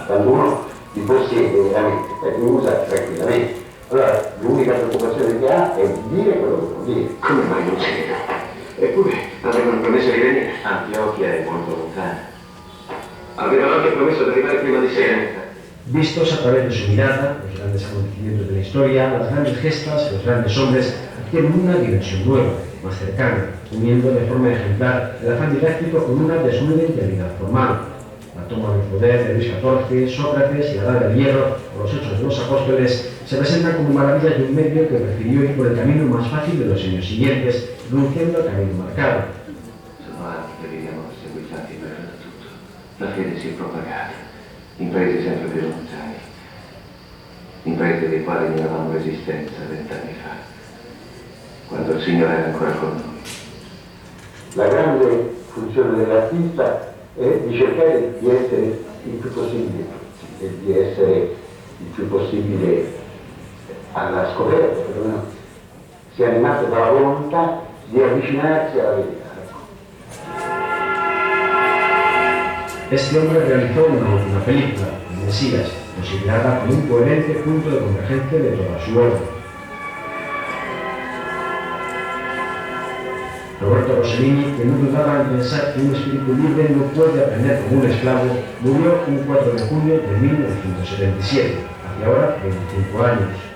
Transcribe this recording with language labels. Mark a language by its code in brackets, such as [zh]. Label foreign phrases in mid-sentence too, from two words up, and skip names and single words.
[it] Quando uno li possiede veramente, li usa tranquillamente. Allora l'unica preoccupazione che ha è di dire quello che può dire. Come mai non si vede? Eppure avevano promesso di venire. Antiochia è molto lontana. Avevano anche promesso di arrivare prima di sera. [es] Vistos a través de su mirada, los grandes acontecimientos de la historia, las grandes gestas, los grandes hombres adquieren una dimensión nueva, más cercana, uniendo de forma ejemplar el afán didáctico con una desnuda integridad formal. La toma del poder de Luis XIV, Sócrates y la Edad del Hierro, o los Hechos de los Apóstoles, se presentan como maravillas de un medio que prefirió ir por el camino más fácil de los años siguientes, renunciando al camino marcado. [it] Sono anni che viviamo seguitati per tutto. La fede si è propagata, in paesi sempre più lontani, in paesi dei quali non avevamo resistenza 20 anni fa, quando il Signore era ancora con noi. La grande funzione dell'artista è di cercare di essere il più possibile e di essere il più possibile alla scoperta, perlomeno sia animato dalla volontà di avvicinarsi alla verità. [es] Este hombre realizó una última película, El Mesías, considerada como un coherente punto de convergencia de toda su obra. Roberto Rossellini, que no dudaba en pensar que un espíritu libre no puede aprender como un esclavo, murió un 4 de junio de 1977, hace ahora 25 años.